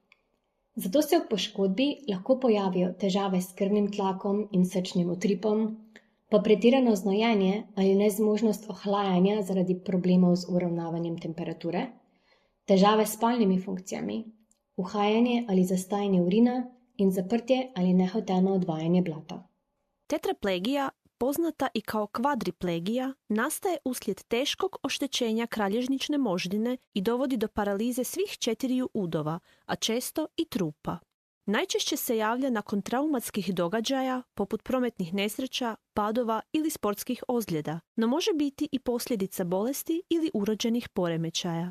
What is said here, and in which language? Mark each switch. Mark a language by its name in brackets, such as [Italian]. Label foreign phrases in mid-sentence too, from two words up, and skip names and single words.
[Slovenian] Zato se ob poškodbi lahko pojavijo težave s krvnim tlakom in srčnim utripom, pa pretirano znojenje ali nezmožnost ohlajanja zaradi problemov z uravnavanjem temperature, težave s spalnimi funkcijami, uhajanje ali zastajanje urina in zaprtje ali nehoteno odvajanje blata. [Croatian] Tetraplegija, poznata i kao kvadriplegija, nastaje uslijed teškog oštećenja kralježnične moždine i dovodi do paralize svih 4 udova, a često i trupa. Najčešće se javlja nakon traumatskih događaja, poput prometnih nesreća, padova ili sportskih ozljeda, no može biti i posljedica bolesti ili urođenih poremećaja.